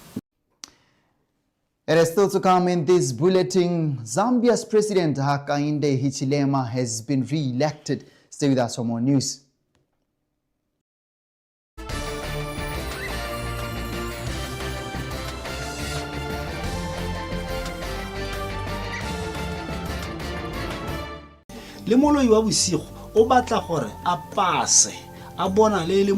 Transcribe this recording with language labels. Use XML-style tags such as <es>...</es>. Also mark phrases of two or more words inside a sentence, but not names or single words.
<en>It is still to come in this bulletin. Zambia's President Hakainde Hichilema has been re-elected. Stay with us for more news.</en> <tn>Le moloi wa bosigo o batla gore a pase a bona le</tn>